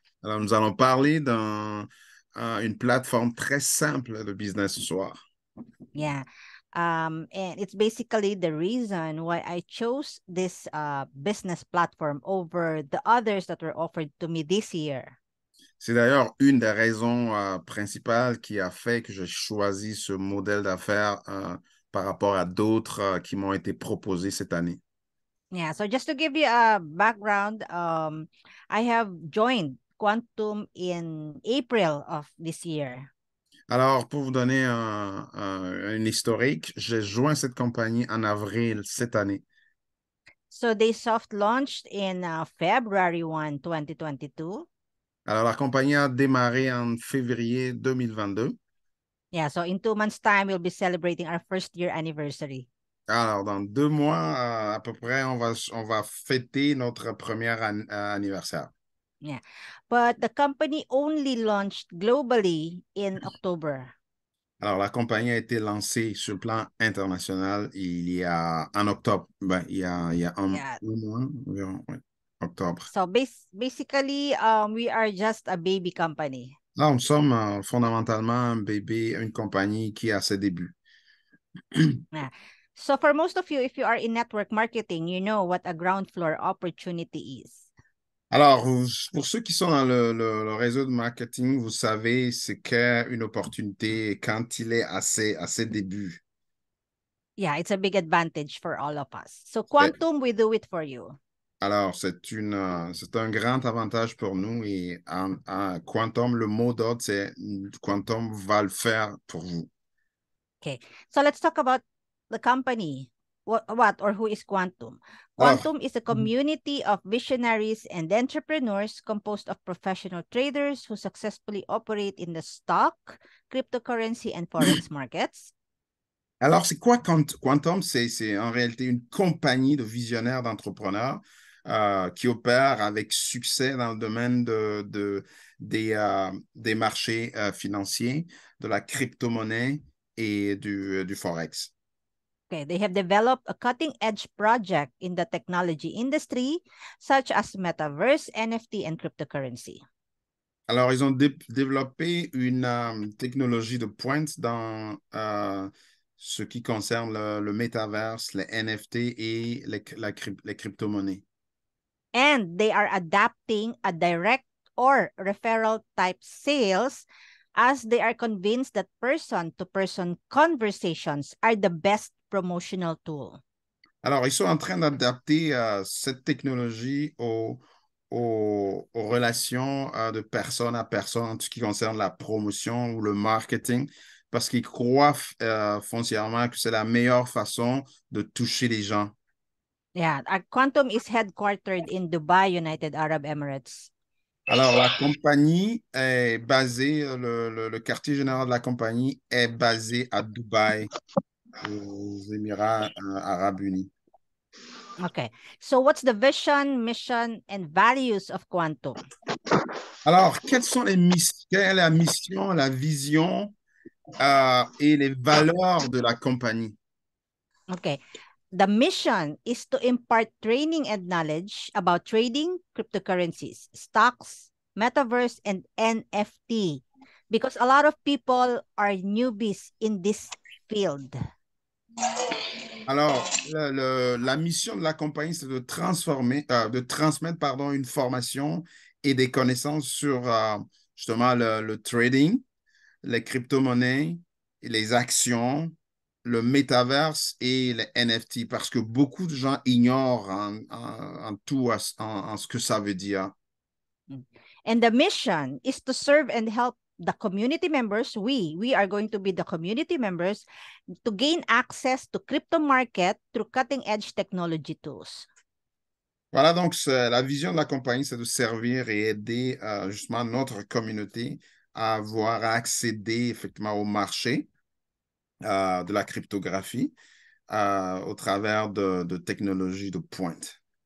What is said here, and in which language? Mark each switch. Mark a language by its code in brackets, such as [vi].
[fr] Alors, nous allons parler une plateforme très simple de business ce soir. [en] Yeah. And it's basically the reason why I chose this business platform over the others that were offered to me this year. [fr] C'est d'ailleurs une des raisons principales qui a fait que j'ai choisi ce modèle d'affaires par rapport à d'autres qui m'ont été proposés cette année. [en] Yeah, so just to give you a background, I have joined Quantum in April of this year. [fr] Alors, pour vous donner un historique, j'ai joint cette compagnie en avril cette année. [en] So they soft launched in February 1, 2022. [fr] Alors, la compagnie a démarré en février 2022. [en] Yeah, so in 2 months' time, we'll be celebrating our first year anniversary. [fr] Alors, dans 2 mois, à peu près, on va fêter notre premier anniversaire. [en] Yeah. But the company only launched globally in October. [fr] Alors, la compagnie a été lancée sur le plan international en octobre. Ben, il y a [en] Yeah. [fr] un mois environ, ouais, octobre. [en] So basically, we are just a baby company. [fr] Là, nous sommes fondamentalement un bébé, une compagnie qui a ses débuts. [en] Yeah. So for most of you, if you are in network marketing, you know what a ground floor opportunity is. [fr] Alors, pour ceux qui sont dans le réseau de marketing, vous savez c'est qu'une opportunité quand il est à ses débuts. [en] Yeah, it's a big advantage for all of us. So [fr] C'est- [en] Quantum, we do it for you. [fr] Alors, c'est un grand avantage pour nous et en Quantum, le mot d'ordre, c'est Quantum va le faire pour vous. [en] Okay. So let's talk about the company. What or who is Quantum? [fr] Alors, [en] Quantum is a community of visionaries and entrepreneurs composed of professional traders who successfully operate in the stock, cryptocurrency, and forex markets. [fr] alors c'est quoi Quantum? C'est en réalité une compagnie de visionnaires d'entrepreneurs qui opèrent avec succès dans le domaine des marchés financiers, de la crypto-monnaie et du Forex. [en] Okay, they have developed a cutting-edge project in the technology industry, such as metaverse, NFT, and cryptocurrency. [fr] Alors, ils ont développé une technologie de pointe dans ce qui concerne le métaverse, les NFT et les crypto-monnaies. [en] And they are adapting a direct or referral type sales as they are convinced that person-to-person conversations are the best promotional tool. [fr] Alors, ils sont en train d'adapter cette technologie aux relations de personne à personne en ce qui concerne la promotion ou le marketing, parce qu'ils croient foncièrement que c'est la meilleure façon de toucher les gens. [en] Yeah, our Quantum is headquartered in Dubai, United Arab Emirates. [fr] Alors, la compagnie est basée, le quartier général de la compagnie est basé à Dubaï, aux Émirats arabes unis. [en] Okay, so what's the vision, mission, and values of Quantum? [fr] Alors, quelle est la mission, la vision et les valeurs de la compagnie? [en] Okay, the mission is to impart training and knowledge about trading, cryptocurrencies, stocks, metaverse, and NFT, because a lot of people are newbies in this field. [fr] Alors, la mission de la compagnie, c'est de transmettre, pardon, une formation et des connaissances sur justement le trading, les crypto-monnaies, les actions, le métaverse et les NFT, parce que beaucoup de gens ignorent en tout en ce que ça veut dire. [en] And the mission is to serve and help the community members. We are going to be the community members to gain access to crypto market through cutting edge technology tools. [fr] Voilà, donc la vision de la compagnie, c'est de servir et aider justement notre communauté à avoir accéder effectivement au marché de la cryptographie au travers de technologies de pointe.